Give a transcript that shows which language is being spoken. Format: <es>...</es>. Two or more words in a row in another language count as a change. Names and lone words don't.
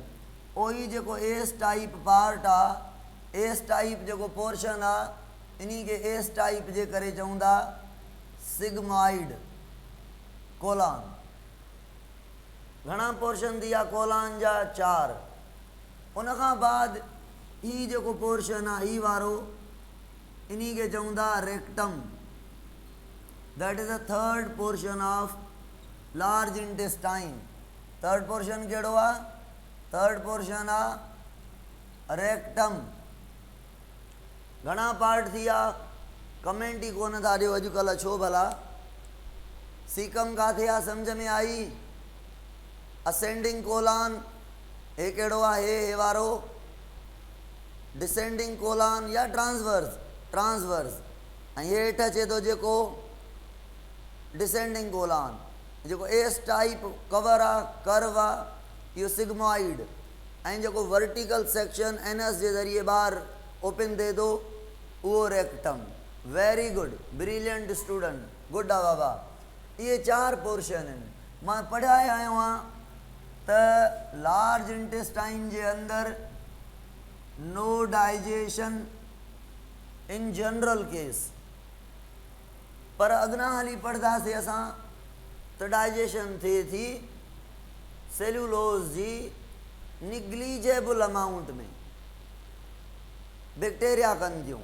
<sd>ओही जेको</sd> <en>S type part</en> <sd>आहे,</sd> <en>S type</en> <sd>जेको पोर्शन आहे, इन्ही खे</sd> <en>S type</en> <sd>जे करे चऊं था</sd> <en>sigmoid colon.</en> <sd>घणा पोर्शन थी विया कोलान जा? 4। उनखां बाद ही जेको पोर्शन आहे, ही वारो, इन्ही खे चऊं था रेक्टम।</sd> <en>That is the third portion of large intestine. third portion</en> <sd>कहिड़ो आहे?</sd> <en>third portion</en> <sd>आहे रेक्टम। घणा पार्ट थी विया? कमेंट ई कोन था ॾियो अॼुकल्ह, छो भला? सीकम किथे आहे सम्झ में आई?</sd> <en>ascending colon,</en> <sd>हे कहिड़ो आहे? हे वारो</sd> <en>descending colon</en> <sd>या ट्रांसवर्स ऐं हेठि अचे थो जेको</sd> <en>descending colon,</en> <sd>जेको</sd> <en>S type cover</en> <sd>आहे, कर्व आहे, इहो सिग्मॉइड, ऐं जेको</sd> <en>vertical section</en> <sd>एनएस जे ज़रिए ॿाहिरि ओपन थिए थो उहो रेक्टम।</sd> <en>Very good, brilliant student, good</en> <sd>आहे बाबा। इहे 4 पोर्शन आहिनि। मां पढ़ाए आयो आहियां त</sd> <en>large intestine</en> <sd>जे अंदरि</sd> <en>no digestion in general case,</en> <sd>पर अॻियां हली पढ़ंदासीं असां त डाइजेशन थिए थी सेल्यूलोज जी</sd> <en>negligible amount</en> <sd>में, बैक्टीरिया कनि थियूं।</sd>